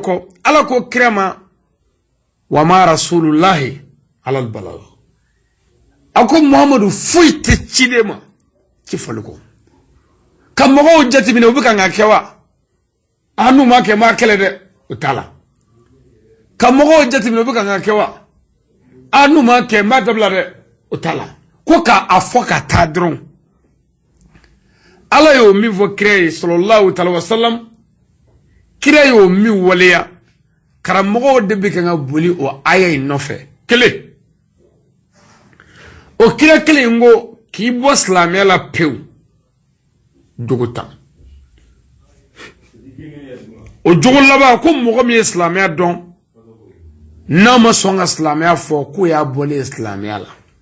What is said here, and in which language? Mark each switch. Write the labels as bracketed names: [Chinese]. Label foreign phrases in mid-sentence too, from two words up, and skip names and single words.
[Bambara] kɔ ala ko kira ma [Arabic] وما رسول الله إلا البلاغ [Bambara] a ko muhamadu foyi tɛ ciden ma ci fɔli kɔ ka mɔgɔw jateminɛ u bɛ ka nka kɛ wa a n'u ma kɛ n b'a kɛlɛ dɛ o t'a la ka mɔgɔw jateminɛ u bɛ ka nka kɛ wa a n'u ma kɛ n b'a dabila dɛ o t'a la ko k'a fɔ ka taa dɔrɔn ala y'o min fɔ kira ye [Arabic] صلى الله عليه وسلم [Bambara] kira y'o min waleya karamɔgɔw de bɛ ka boli o aya in nɔfɛ kelen o kira kelen in ko k'i bɔ silamɛya la pewu jogo tan o jogo laban ko mɔgɔ min ye silamɛya dɔn n'a ma sɔn ka silamɛya fɔ k'o y'a bɔlen silamɛya la